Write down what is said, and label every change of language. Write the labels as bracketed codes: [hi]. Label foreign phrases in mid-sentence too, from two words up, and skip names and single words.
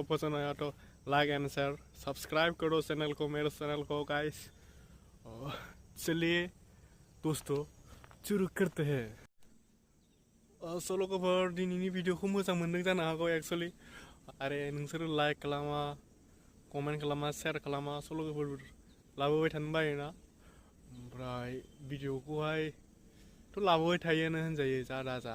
[hi] पसंद आया तो [en] like and share, [hi] सब्सक्राइब करो चैनल को, मेरे चैनल को गाइस। चलिए दोस्तों शुरू करते हैं। [brx] लोगोफोर दिनैनि भिडिअ'खौ मोजां मोनदों जानो हागौ एक्सुवेलि। आरो नोंसोरो लाइक खालामा, कमेन्ट खालामा, शेयार खालामा। लोगोफोर लाबोबाय थानो बायोना, ओमफ्राय भिडिअ'खौहायथ' लाबोबाय थायोआनो होनजायो जा दाजा।